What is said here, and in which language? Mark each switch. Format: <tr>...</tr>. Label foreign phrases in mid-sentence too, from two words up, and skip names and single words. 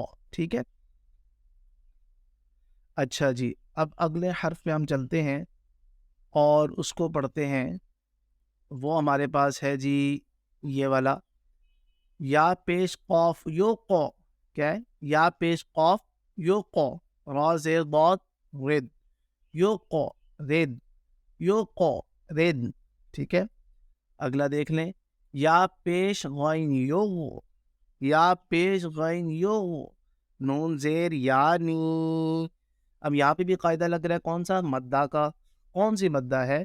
<ur>ٹھیک ہے, اچھا جی, اب اگلے حرف پہ ہم چلتے ہیں اور اس کو پڑھتے ہیں. وہ ہمارے پاس ہے جی یہ والا یا پیش قوف یو قو. کیا ہے؟ یا پیش قوف یو قو, را زیر ضاد رد یو قو رد یو قو رد. ٹھیک ہے, اگلا دیکھ لیں یا پیش غین یو, یا پیش غین یو, نون زیر یعنی. اب یہاں پہ بھی قاعدہ لگ رہا ہے کون سا؟ مدہ کا. کون سی مدہ ہے؟</ur>